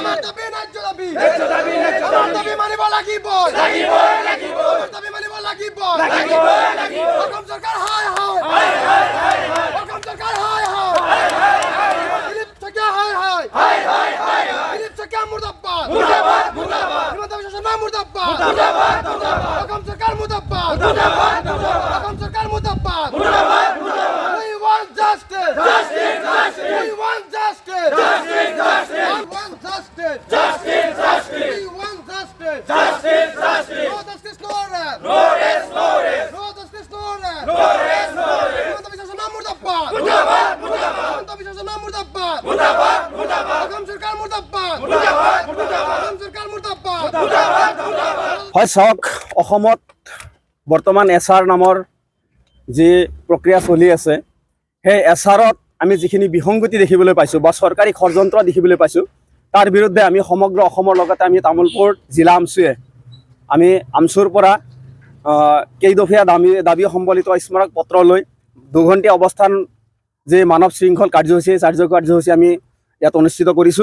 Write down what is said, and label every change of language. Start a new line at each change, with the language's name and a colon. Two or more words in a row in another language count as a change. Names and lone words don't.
Assamese: দাবি ন্যায্য দাবি ন্যায্য দাবি ন্যায্য আমার দাবি দাবি মানিব লাগিব লাগিব লাগিব আমার দাবি মানিব লাগিব লাগিব লাগিব অসম সরকার হায় হায় হায় হায় হায় হায় অসম সরকার হায় হায় দিলীপ থেকে হায় হায় হায় হায় হায় দিলীপ থেকে মুর্দাবাদ মুর্দাবাদ মুর্দাবাদ হিমন্ত বিশ্ব শর্মা মুর্দাবাদ মুর্দাবাদ মুর্দাবাদ অসম সরকার মুর্দাবাদ মুর্দাবাদ মুর্দাবাদ অসম সরকার মুর্দাবাদ মুর্দাবাদ মুর্দাবাদ
English: We want justice. Justice, justice. We want justice. Justice, justice. We want justice. Justice, justice. We want justice. Justice, justice. No justice, no rest. No rest, no rest. No justice, no rest. No rest, no rest.
Assamese: হিমন্ত বিশ্ব শর্মা মুর্দাবাদ মুর্দাবাদ মুর্দাবাদ হিমন্ত বিশ্ব শর্মা মুর্দাবাদ মুর্দাবাদ মুর্দাবাদ অসম সরকার মুর্দাবাদ মুর্দাবাদ মুর্দাবাদ অসম সরকার মুর্দাবাদ মুর্দাবাদ মুর্দাবাদ হয় চাওক অসমত বৰ্তমান এছআৰ নামৰ যি প্ৰক্ৰিয়া চলি আছে সেই এছআৰত আমি যিখিনি বিসংগতি দেখিবলৈ পাইছোঁ বা চৰকাৰী ষড়যন্ত্ৰ দেখিবলৈ পাইছোঁ তাৰ বিৰুদ্ধে আমি সমগ্ৰ অসমৰ লগতে আমি তামোলপুৰ জিলা আমচুৱে আমি আমচুৰ পৰা কেইদফীয়া দাবী সম্বলিত স্মাৰক পত্ৰ লৈ দুঘণ্টীয়া অৱস্থান যি মানৱ শৃংখল কাৰ্যসূচী কাৰ্যসূচী আমি ইয়াত অনুষ্ঠিত কৰিছোঁ।